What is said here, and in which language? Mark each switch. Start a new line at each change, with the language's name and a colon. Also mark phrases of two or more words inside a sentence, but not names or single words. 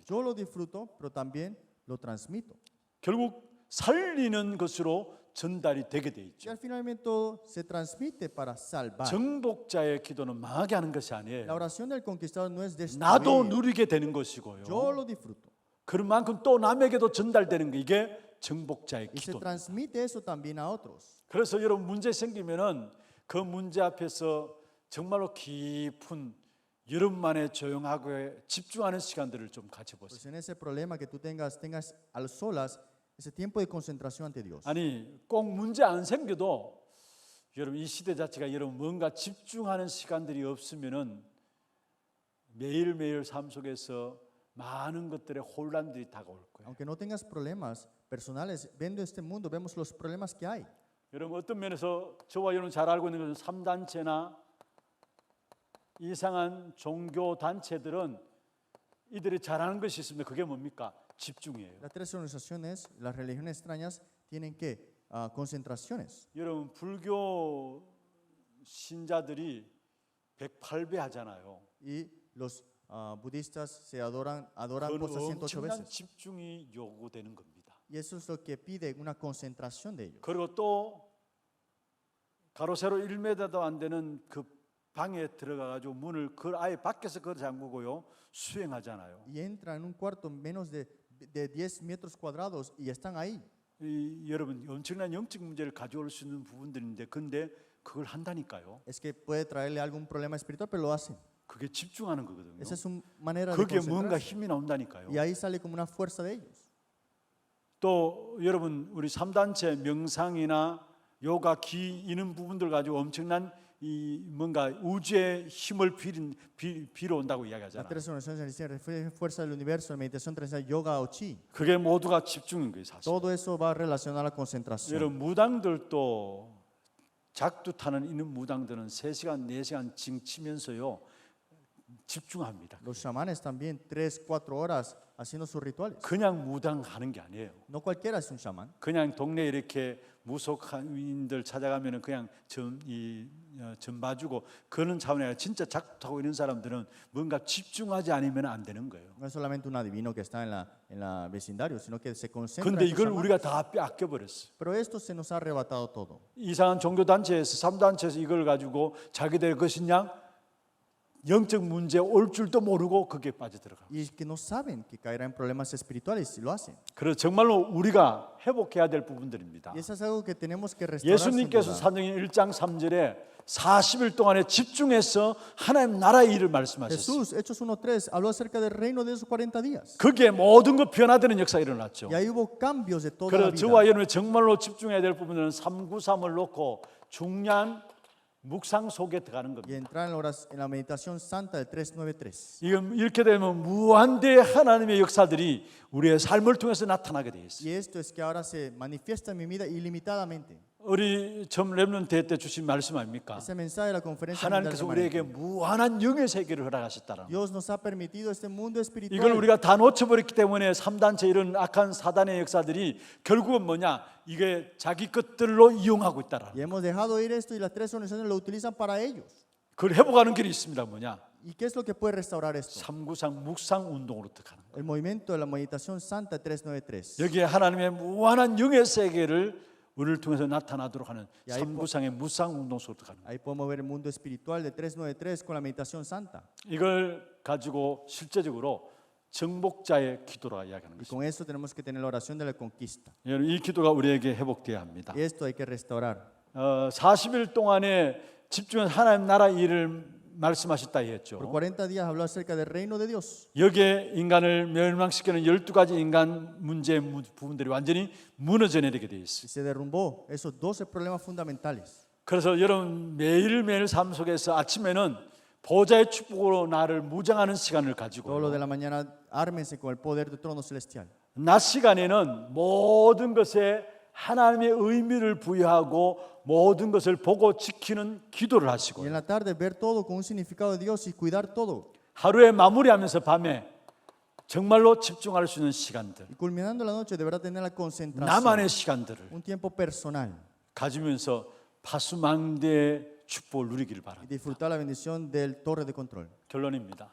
Spanish: Yo lo disfruto, pero también lo transmito.
Korean: 결국 살리는 것으로 전달이 되게 돼
Spanish: Y
Korean: 있죠.
Spanish: al finalmente todo se transmite para salvar.
Korean: 정복자의 기도는 망하게 하는 것이
Spanish: La
Korean: 아니에요.
Spanish: oración del conquistador no es
Korean: 나도
Spanish: destruir.
Korean: 누리게 되는 것이고요.
Spanish: Yo lo disfruto.
Korean: 그런 만큼 또 남에게도 전달되는 게 이게 정복자의
Spanish: Y se
Korean: 기도.
Spanish: transmite eso también a otros.
Korean: 그래서 여러분 문제 생기면은 그 문제 앞에서 정말로 깊은 여러분만의 조용하고 집중하는 시간들을 좀 가져보세요.
Spanish: Pues en ese problema que tú tengas a solas ese tiempo de concentración ante Dios.
Korean: 아니 꼭 문제 안 생겨도 여러분 이 시대 자체가 여러분 뭔가 집중하는 시간들이 없으면은 매일매일 삶 속에서 많은 것들의 혼란들이 다가올 거예요.
Spanish: Aunque no tengas problemas personales, viendo este mundo vemos los problemas que hay.
Korean: 여러분 어떤 면에서 저와 여러분 잘 알고 있는 것은 3단체나 이상한 종교 단체들은 이들이 잘하는 것이 있습니다. 그게 뭡니까? 집중이에요.
Spanish: Las tres organizaciones, las religiones extrañas, tienen que concentraciones.
Korean: 여러분 불교 신자들이 108배 하잖아요.
Spanish: Y los budistas se adoran
Korean: 그건
Spanish: cosas 108
Korean: 엄청난
Spanish: veces.
Korean: 집중이 요구되는 겁니다.
Spanish: Y eso es lo que pide una concentración de ellos.
Korean: 그리고 또 가로 세로 1m도 안 되는 그 방에 들어가 가지고 문을 아예 밖에서 그걸 잠그고요. 수행하잖아요.
Spanish: Y entran en un cuarto menos de 10 metros cuadrados y están ahí.
Korean: 여러분 엄청난 영적 문제를 가져올 수 있는 부분들인데 근데 그걸 한다니까요.
Spanish: Es que puede traerle algún problema espiritual, pero lo hacen.
Korean: 그게 집중하는 거거든요.
Spanish: Esa es su manera de
Korean: 그게 뭔가
Spanish: concentrarse.
Korean: 힘이 나온다니까요.
Spanish: Y ahí sale como una fuerza de ellos.
Korean: 또 여러분 우리 3단체 명상이나 요가 기 이런 부분들 가지고 엄청난 이 뭔가 우주의 힘을 빌어온다고
Spanish: Las
Korean: 이야기하잖아요.
Spanish: tres organizaciones dicen fuerza del universo, meditación transcendental, yoga o chi.
Korean: 그게 모두가 집중인 거예요, 사실.
Spanish: Todo eso va relacionado a la concentración.
Korean: 여러분 무당들도 작두 타는 있는 무당들은 3시간, 4시간 징치면서요 집중합니다.
Spanish: Los chamanes también 3, 4 horas haciendo sus rituales.
Korean: 그냥 무당하는 게 아니에요.
Spanish: No cualquiera es un chamán.
Korean: 그냥 동네 이렇게 무속인들 찾아가면은 그냥 점 봐주고 그런 차원이 아니라 진짜 작두하고 있는 사람들은 뭔가 집중하지 않으면 안 되는 거예요.
Spanish: No es solamente un adivino que está en la vecindario, sino que se concentra.
Korean: 근데
Spanish: en su
Korean: 이걸
Spanish: chamán.
Korean: 우리가 다 빼앗겨 버렸어.
Spanish: Pero esto se nos ha arrebatado todo.
Korean: 이상한 종교 단체에서 3단체에서 이걸 가지고 자기들 것이냐 영적 문제 올 줄도 모르고 거기에 빠져들어가.
Spanish: Y es que no saben que caerán en problemas espirituales y lo hacen.
Korean: 그래서 정말로 우리가 회복해야 될 부분들입니다.
Spanish: Y eso es algo que tenemos que restaurar. sin
Korean: 예수님께서
Spanish: duda.
Korean: 사도행 1장 3절에 40일 동안에 집중해서 하나님 나라의 일을 말씀하셨어요.
Spanish: Jesús, Hechos 1:3, habló acerca del reino de esos 40 días.
Korean: 거기에 모든 것 변화되는 역사가 일어났죠.
Spanish: Y ahí hubo cambios de toda la
Korean: 그래서
Spanish: vida.
Korean: 저와 여러분이 정말로 집중해야 될 부분은 393을 놓고 중요한 묵상 속에 들어가는
Spanish: Y
Korean: 겁니다.
Spanish: entrar en la meditación santa del 393.
Korean: 이렇게 되면 무한대의 하나님의 역사들이 우리의 삶을 통해서 나타나게 돼 있어요.
Spanish: Y esto es que ahora se manifiesta en mi vida ilimitadamente.
Korean: 우리 점 렘넌트 때 주신 말씀 아닙니까?
Spanish: Ese mensaje de la conferencia
Korean: 하나님께서
Spanish: mundial
Korean: 우리에게
Spanish: remanente.
Korean: 무한한 영의 세계를 허락하셨다는 거.
Spanish: Dios nos ha permitido este mundo espiritual.
Korean: 이걸 우리가 다 놓쳐버렸기 때문에 3단체 이런 악한 사단의 역사들이 결국은 뭐냐? 이게 자기 것들로 이용하고 있다라는
Spanish: Y hemos dejado ir esto y las tres organizaciones lo utilizan para ellos.
Korean: 그걸 회복하는 길이 있습니다. 뭐냐?
Spanish: ¿Y qué es lo que puede restaurar esto?
Korean: 삼구상 묵상 운동으로 어떡하는 거예요.
Spanish: El movimiento de la meditación santa 393.
Korean: 여기에 하나님의 무한한 영의 세계를 우리를 통해서 나타나도록 하는 야, 이 삼구상의 묵상 운동 속으로 어떡하는 거예요.
Spanish: Ahí podemos ver el mundo espiritual de 393 con la meditación santa.
Korean: 이걸 가지고 실제적으로 정복자의 기도라 이야기하는
Spanish: Y
Korean: 것입니다.
Spanish: con eso tenemos que tener la oración de la conquista.
Korean: 여러분, 이 기도가 우리에게 회복돼야 합니다.
Spanish: Y esto hay que restaurar.
Korean: 40일 동안에 집중해서 하나님 나라 일을 말씀하셨다
Spanish: Por
Korean: 했죠.
Spanish: 40 días habló acerca del reino de Dios.
Korean: 여기에 인간을 멸망시키는 12가지 인간 문제 부분들이 완전히 무너져 내리게 되어 있어요.
Spanish: Y se derrumbó esos 12 problemas fundamentales.
Korean: 그래서 여러분 매일매일 삶 속에서 아침에는 보좌의 축복으로 나를 무장하는 시간을
Spanish: Todos los
Korean: 가지고
Spanish: de la mañana, ármense con el poder del trono celestial.
Korean: 낮 시간에는 모든 것에 하나님의 의미를 부여하고 모든 것을 보고 지키는 기도를
Spanish: Y
Korean: 하시고
Spanish: en la tarde, ver todo con un significado de Dios y cuidar todo.
Korean: 하루에 마무리하면서 밤에 정말로 집중할 수 있는 시간들,
Spanish: Y culminando la noche, deberá tener la concentración.
Korean: 나만의 시간들을
Spanish: Un tiempo personal.
Korean: 가지면서 파수망대의 축복을 누리기를
Spanish: Y
Korean: 바랍니다.
Spanish: disfrutar la bendición del torre de control.
Korean: 결론입니다.